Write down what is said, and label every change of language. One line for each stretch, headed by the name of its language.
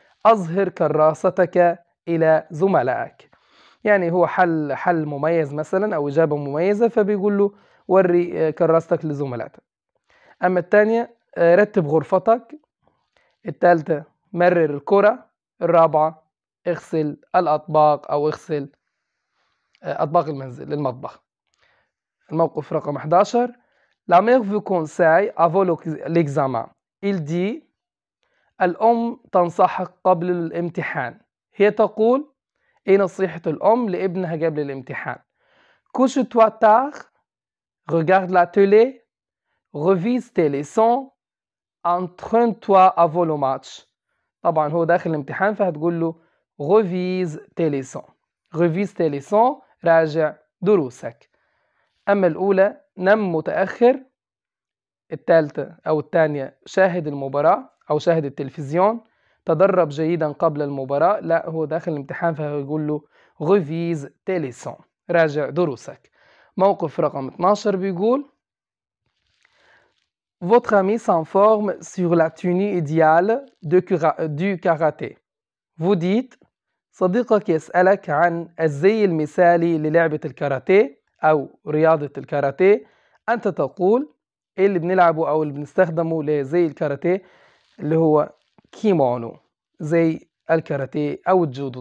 Arabic: أظهر كراستك إلى زملائك. يعني هو حل مميز مثلا أو إجابة مميزة، فبيقول له وري كراستك لزملائك. أما الثانية رتب غرفتك. الثالثة مرر الكرة. الرابعة اغسل الأطباق أو اغسل أطباق المنزل المطبخ. الموقف رقم 11
French: La mère vous conseille avant l'examen. Il dit
Arabic: الأم تنصحك قبل الامتحان. هي تقول إيه نصيحة الأم لابنها قبل الامتحان؟
French: Couche-toi tard, regarde la télé, revise tes leçons, entraîne-toi avant le match.
Arabic: طبعا هو داخل الامتحان فهتقول له
French: revise tes leçons. revise tes leçons
Arabic: راجع دروسك. أما الأولى نم متأخر. الثالثة أو الثانية شاهد المباراة أو شاهد التلفزيون. تدرب جيدا قبل المباراة. لا، هو داخل الامتحان فهيقول له
French: revise tes leçons
Arabic: راجع دروسك. موقف رقم 12 بيقول
French: Votre ami s'informe sur la tenue idéale du karaté. Vous dites
Arabic: صديقك يسألك عن الزي المثالي للعبة الكاراتيه أو رياضة الكاراتيه. أنت تقول إيه اللي بنلعبه أو اللي بنستخدمه لزي الكاراتيه؟ اللي هو كيمونو، زي الكاراتيه أو الجودو.